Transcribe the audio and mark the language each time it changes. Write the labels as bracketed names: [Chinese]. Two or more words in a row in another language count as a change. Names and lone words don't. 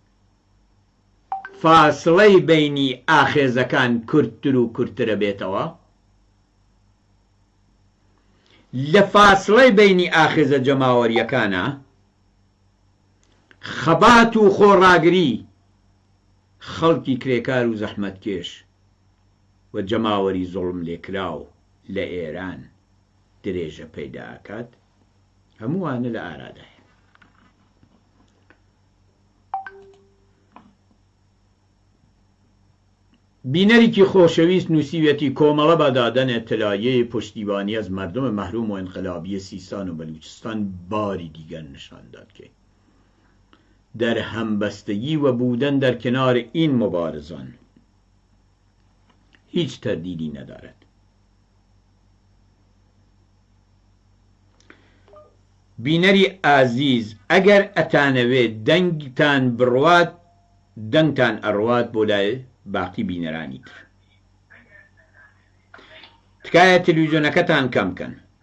[Central Kurdish] فاسڵەی بەینی ئاخێزەکان کورتتر و کورتترە بێتەوە، لە فاسڵەی بەینی ئاخێزە جەماوەریەکانە خەبات و خۆڕاگری خەڵکی کرێکار و زەحمەتکێش و جەماوەری زوڵم لێکراو لە ئێران درێژە پەیداکات، هەمووانە لە ئارادایە. بینەرێکی خۆشەویست نووسیوێتی کۆمەڵە بەدادەن ئێتلایەی پشتیوانی [Persian] از مردم محروم و انقلابی سیستان و بەلوچستان باری دیگر نشان داد که در همبستگی و بودن در کنار این مبارزان هیچ تردیدی ندارد. [Central Kurdish] بینەری ئازیز، ئەگەر ئەتانەوێت دەنگتان بڕوات دەنگتان ئەڕوات بۆ لای باقی بینەرانی تر. تکایە تەلەڤیزیۆنەکەتان کەم بکەن.